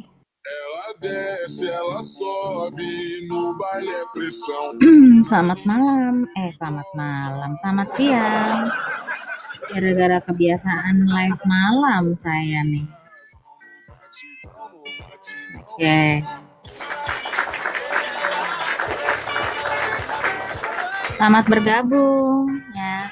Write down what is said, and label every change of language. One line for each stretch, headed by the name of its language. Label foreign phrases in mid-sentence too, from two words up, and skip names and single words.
Portuguese: Ela desce, ela sobe, no baile é pressão.
Indonesian: Selamat malam. Selamat siang. Gara-gara kebiasaan live malam saya nih. Oke. Selamat bergabung ya.